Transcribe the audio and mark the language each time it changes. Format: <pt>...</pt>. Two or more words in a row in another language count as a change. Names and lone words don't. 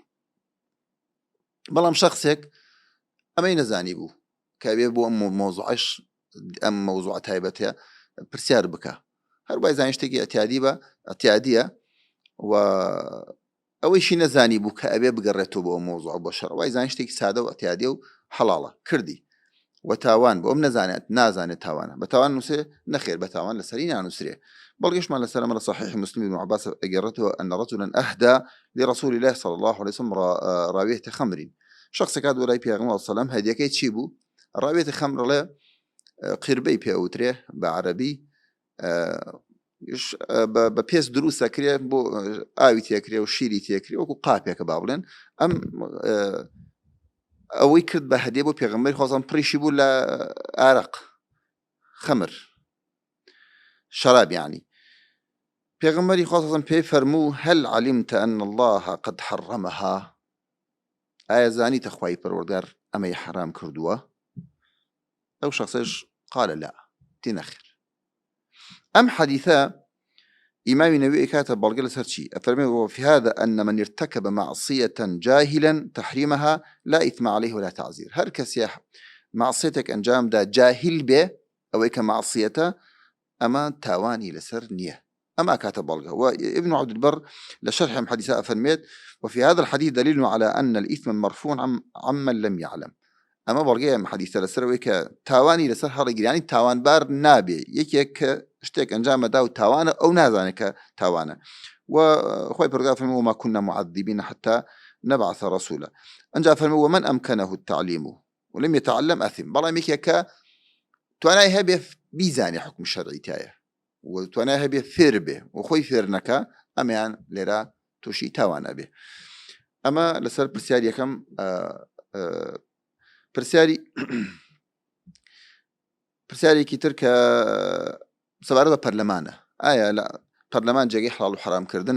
<ckb>بەڵام شەخصێک ئەمەی نەزانی بوو کە بێ بۆ ئەم مەوزوع تایبەتەیە پرسیار بکە، هەر وای زانی شتێکی ئەتیادیە و ئەوەیشی نەزانی بوو کە ئەبێ بگەڕێتەوە بۆ ئەو مەوزوع بۆ شەرع، وای زانی شتێکی سادە و ئەتیادیە و حەڵاڵە کردی و تاوان بۆ ئەم نازانێت تاوانە، بە تاوان نووسێ نەخێر، بە تاوان لەسەری نانووسرێ. بەڵگەشمان لەسەر ئەمە لە صحیح مسلم بن عباس ئەگەڕێتەوە</ckb> <ar>أن رجلا أهدى لرسول الله صلى الله عليه وسلم راوية خمر.</ar> <ckb>شخص کات وەلای پێغەمبەر</ckb> <ar>صلی الله عليه وسلم</ar> <ckb>هەدیەکەی چی بوو؟</ckb> <ar>راوية خمر</ar> <ckb>لێ قیربەی پێوترێ بە عەرەبی، بە پێست دروست دەکرێ بۆ ئاوی تێکرێ و شیری تێکرێ وەکو قاپێکە با بڵێن. ئەم ئەوەی کرد بە هەدیە بۆ پێغەمبەری خۆزان پڕیشی بوو لە ئارەق خەمر شەراب یعنی. پێغەمبەری خۆزان پێی فەرموو</ckb> <ar>هەل عەلیمتە ئەن الله قد حەڕەمەها،</ar> <ckb>ئایا زانیتە خوای پەروەردگار ئەمەی حەرام کردووە؟ ئەو شخصش</ckb> <ar>قال لا،</ar> <ckb>تی نەخێر. ئەم حەدیثە ئیمامی نەووی کاتە بەڵگە لەسەر چی؟</ckb> <ar>ئەفەرمێ وفي هذا أن من ارتكب معصية جاهلا تحريمها لا إثم عليه ولا تعزير.</ar> <ckb>هەر کەسێ معصیەتێک ئەنجام دا جاهل بێ ئەوەی کە معصیەتە ئەمە تاوانی لەسەر نییە. ئەمە کاتە بەڵگە.</ckb> <ar>وابن عبد البر لشرح حديث أفرميت وفي هذا الحديث دليل على أن الإثم مرفوع عمن لم يعلم.</ar> <ckb>ئەمە بەڵگەیە حەدیثە لەسەرەوەی کە تاوانی لەسەر هەڵەگیرانی تاوانبار نابێ، یەکێک کە شتێک ئەنجامەدا و تاوانە ئەو نازانێت کە تاوانە. وخوای پەروەردگار فەرمووی</ckb> <ar>وما كنا معذبين حتى نبعث رسولا.</ar> <ckb>ئەنجا فەرمووی</ckb> <ar>ومن أمكنه التعليم ولم يتعلم أثم.</ar> <ckb>بەڵام یەکێک کە توانای هەبێ بیزانێ حکم شەرعی تایە و توانای هەبێ فێر بێ و خۆی فێر نەکا، ئەمەیان لێرە تووشی تاوانە بێ. ئەمە لەسەر پرسیار یەکەم. پرسیارێکی تر کە سەبارەت بە پەرلەمانە، ئایا لە پەرلەمان جێگەی حەڵال و حرامکردنە؟</ckb>